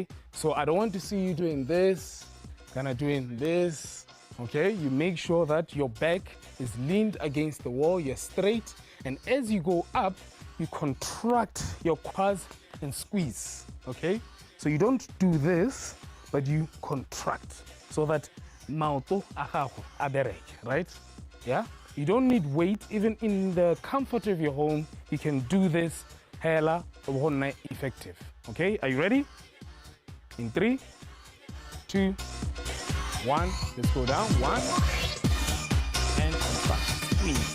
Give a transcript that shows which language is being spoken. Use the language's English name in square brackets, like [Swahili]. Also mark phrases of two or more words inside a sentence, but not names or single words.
[English] So I don't want to see you doing this, kind of doing this, okay? You make sure that your back is leaned against the wall, you're straight, and as you go up, you contract your quads and squeeze, okay? So you don't do this, but you contract so that [Northern Sotho] maoto agago a bereke, [English] right? Yeah? You don't need weight. Even in the comfort of your home, you can do this hella effective. Okay, are you ready? In 3, 2, 1, let's go down. 1 and contract. Squeeze.